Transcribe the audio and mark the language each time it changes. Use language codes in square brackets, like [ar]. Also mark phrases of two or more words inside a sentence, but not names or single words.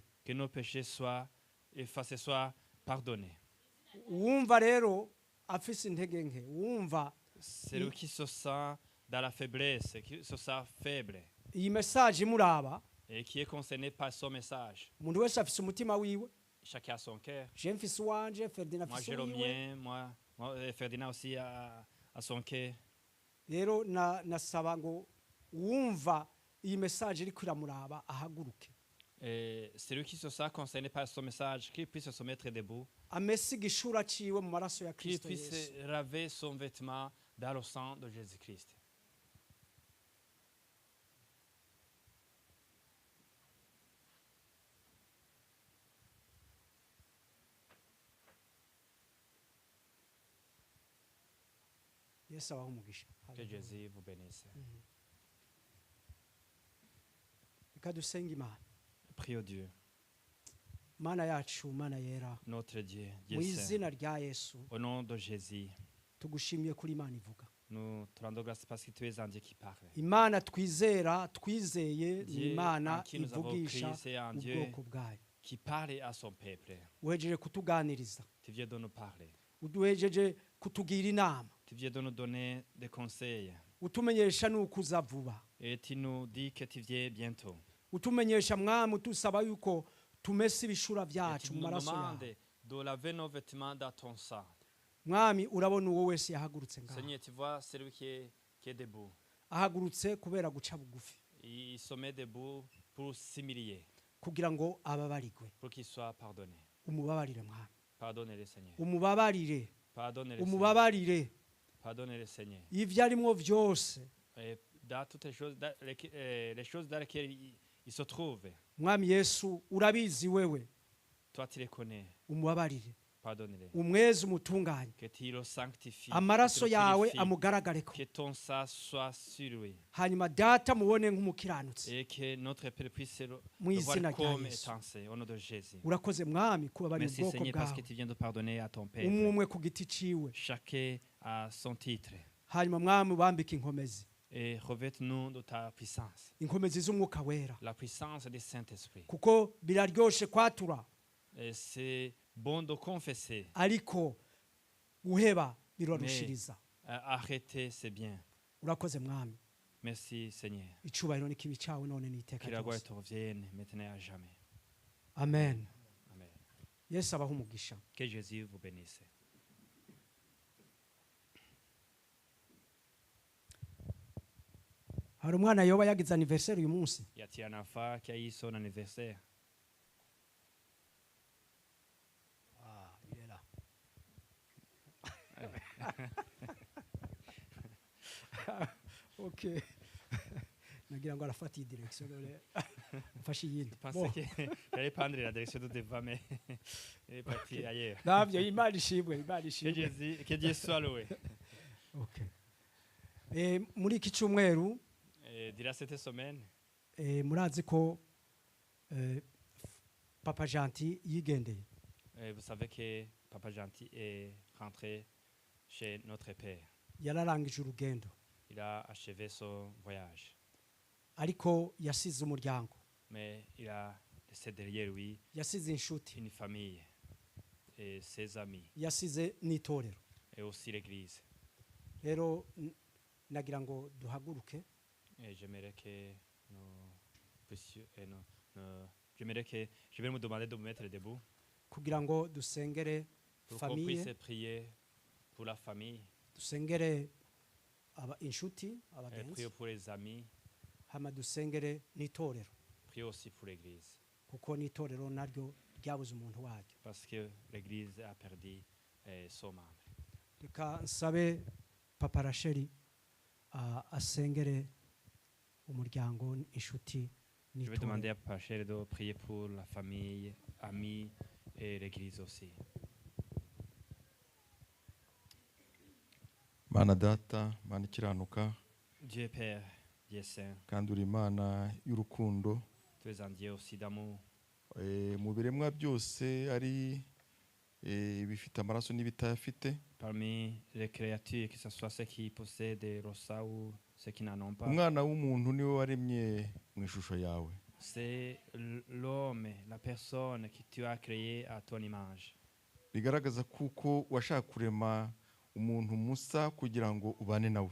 [fr] que nos péchés soient effacés, soient pardonnés. [rn] Uwumva rero afise intege nke, uwumva [fr] Celui qui se sent dans la faiblesse, qui se sent faible [rn] iyi message imuraba, [fr] et qui est concerné par son message, [rn] umuntu wese afise umutima wiwe. [fr] chacun a son cœur. [rn] Je mfise uwanje, Ferdinand [fr] Moi [rn] afise [fr] j'ai le [rn] uwiwe. [fr] mien, moi Ferdinand aussi a son cœur. [rn] Rero nasaba ngo uwumva iyi message iri kwiramuraba ahaguruke, [fr] Et celui qui se sent concerné par son message, qu'il puisse se mettre debout, [rn] amese igishura ciwe mu maraso ya [fr] qu'il [rn] Kristo [fr] puisse [rn] Yesu. [fr] laver son vêtement dans le sang de Jésus-Christ. [rn] Yesu abahe umugisha. [fr] Que Jésus vous bénisse. [rn] Reka dusenge Imana. [fr] Prions Dieu, [rn] Mana yacu, Mana yera, [fr] notre Dieu, [rn] mu [fr] Dieu saint. [rn] izina rya Yesu [fr] Au nom de Jésus, [rn] tugushimiye kuri Imana ivuga. [fr] nous te rendons grâce parce que tu es un Dieu qui parle. [rn] Imana twizera, twizeye, ni [fr] Dieu [rn] Imana [fr] en qui nous avons [rn] ivugisha [fr] cru, c'est un Dieu [rn] ubwoko bwayo. [fr] qui parle à son peuple. [rn] Uhejeje kutuganiriza, [fr] Tu viens de nous parler. [rn] uduhejeje kutugira inama, [fr] Tu viens de nous donner des conseils. [rn] utumenyesha nuko uza vuba, [fr] Et tu nous dis que tu viens bientôt. [rn] utumenyesha mwami, utusaba yuko tumese ibishura [fr] Et [rn] byacu [fr] tu [rn] mu [fr] nous [rn] maraso [fr] demandes [rn] yawe. [fr] de laver nos vêtements dans ton sang. [rn] Mwami, urabona uwo wese yahagurutse ngaho, [fr] Seigneur, tu vois celui qui est debout. [rn] ahagurutse kubera guca bugufi, [fr] Il se met debout pour s'humilier, [rn] kugira ngo ababarirwe. [fr] pour qu'il soit pardonné. [rn] Umubabarire mwami, [fr] Pardonnez-le, Seigneur. [rn] umubabarire, [fr] Pardonnez-le, Seigneur. [rn] umubabarire [fr] Pardonnez-le, Seigneur. [rn] ibyo arimo byose. [fr] Et dans toutes les choses, les choses dans lesquelles il se trouve, [rn] Mwami Yesu, urabizi wewe, [fr] toi tu les connais. [rn] umubabarire, [fr] Pardonnez-le. [rn] umweze, umutunganye, [fr] Que tu le sanctifies. [rn] amaraso [fr] que tu le [rn] yawe [fr] purifies, [rn] amugaragareko, [fr] que ton sang soit sur lui. [rn] hanyuma data mubone nk'umukiranutsi, [fr] Et que notre Père puisse [rn] mu [fr] le [rn] izina [fr] voir [rn] rya [fr] comme [rn] Yesu. [fr] étant au nom de Jésus. [rn] Urakoze mwami kubabarira [fr] Merci [rn] ubwoko [fr] Seigneur parce que [rn] bwawe, [fr] tu viens de pardonner à ton Père. [rn] umwe umwe ku giti ciwe, [fr] Chacun a son titre. [rn] hanyuma mwami ubambike inkomezi, [fr] Et revête-nous de ta puissance. [rn] inkomezi z'umwuka wera, [fr] La puissance du Saint-Esprit. [rn] kuko biraryoshe kwatura, [fr] Et c'est bon de confesser. [rn] ariko guheba birarushiriza. [fr] Arrêter, c'est bien. [rn] Urakoze mwami, [fr] Merci Seigneur. [rn] icubahiro n'ikibi cawe none n'iteka [fr] Que la gloire [rn] ryose. [fr] te revienne maintenant et à jamais. [rn] Amen. [fr] Amen. [rn] Yesu abahe umugisha. [fr] Que Jésus vous bénisse. [rn] Hari umwana yoba yagize anniversaire uyu munsi, [fr] Y a-t-il un enfant qui a eu son anniversaire? il est là. Okay. [rn] Nagira ngo arafata iyi direction none mfashe iyindi. [fr] Je pensais que j'allais prendre la direction de devant, mais il est parti ailleurs. [rn] Navyo Imana ishimwe, Imana [fr] Que [rn] ishimwe. [fr] Dieu soit loué. [rn] Okay. Muri iki cyumweru [fr] Et durant cette semaine, [rn] murazi ko Papa Gentil yigendeye. [fr] vous savez que Papa Gentil est rentré chez notre Père. [rn] Yararangije urugendo, [fr] Il a achevé son voyage. [rn] ariko yasize umuryango, [fr] Mais il a laissé derrière lui [rn] yasize inshuti, [fr] une famille et ses amis [rn] yasize n'itorero. [fr] et aussi l'église. [rn] Rero nagira ngo duhaguruke [fr] Et j'aimerais que nous puissions, j'aimerais que je vais me demander de me mettre debout [rn] kugira ngo dusengere [fr] pour qu'on famille puisse prier pour la famille, [rn] dusengere inshuti [fr] et [rn] abagenzi [fr] prions pour les amis, [rn] hama dusengere n'itorero [fr] prions aussi pour l'église, [rn] kuko n'itorero naryo ryabuze umuntu waryo. [fr] parce que l'église a perdu son membre. [rn] Reka nsabe papa Racheli asengere umuryango inshuti [fr] Je vais [rn] n'itorero. [fr] demander à Pachel de prier pour la famille, amis et l'église aussi. [rn] Mana data, Mana ikiranuka, [fr] Dieu Père, Dieu Saint, [rn] kandi uri Imana y'urukundo. [fr] tu es un Dieu aussi d'amour. [rn] Mu biremwa byose ari ibifite amaraso n'ibitayafite, [fr] Parmi les créatures, que ce soit ceux qui possèdent des rosas ou ceux qui n'en ont pas, [rn] umwana w'umuntu niwe waremye mu ishusho yawe. [fr] c'est l'homme, la personne que tu as créé à ton image. [rn] Bigaragaza kuko washaka kurema umuntu musa kugira ngo ubane nawe.